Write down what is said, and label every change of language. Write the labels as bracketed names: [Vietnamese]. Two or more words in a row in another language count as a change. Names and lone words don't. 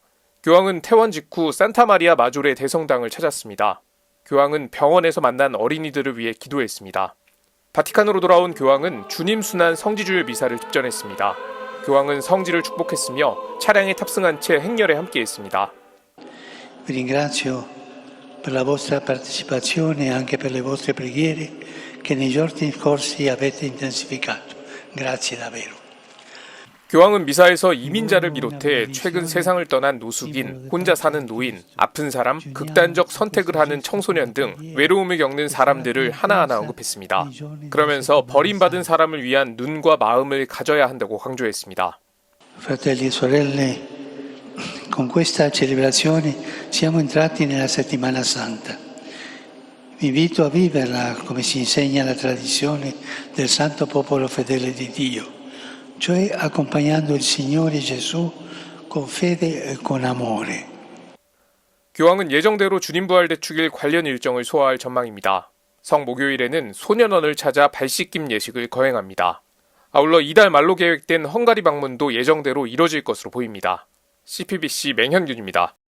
[Korean] 교황은 퇴원 직후 산타마리아 마조레 대성당을 찾았습니다. 교황은 병원에서 만난 어린이들을 위해 기도했습니다. 바티칸으로 돌아온 교황은 주님 순환 성지주일 미사를 집전했습니다. 교황은 성지를 축복했으며 차량에 탑승한 채 행렬에 함께했습니다. [Italian] Vi ringrazio per la vostra partecipazione e anche per le vostre preghiere che nei giorni scorsi avete intensificato. Grazie davvero. [Korean] 교황은 미사에서 이민자를 비롯해 최근 세상을 떠난 노숙인, 혼자 사는 노인, 아픈 사람, 극단적 선택을 하는 청소년 등 외로움을 겪는 사람들을 하나하나 언급했습니다. 그러면서 버림받은 사람을 위한 눈과 마음을 가져야 한다고 강조했습니다. [Italian] Fratelli e sorelle, con questa celebrazione siamo entrati nella settimana santa. Vi invito a viverla come si insegna la tradizione del santo popolo fedele di Dio. cioè accompagnando il Signore Gesù con fede e con amore. [Korean] 교황은 예정대로 주님 부활 대축일 관련 일정을 소화할 전망입니다. 성목요일에는 소년원을 찾아 발씻김 예식을 거행합니다. 아울러 이달 말로 계획된 헝가리 방문도 예정대로 이뤄질 것으로 보입니다. CPBC 맹현균입니다.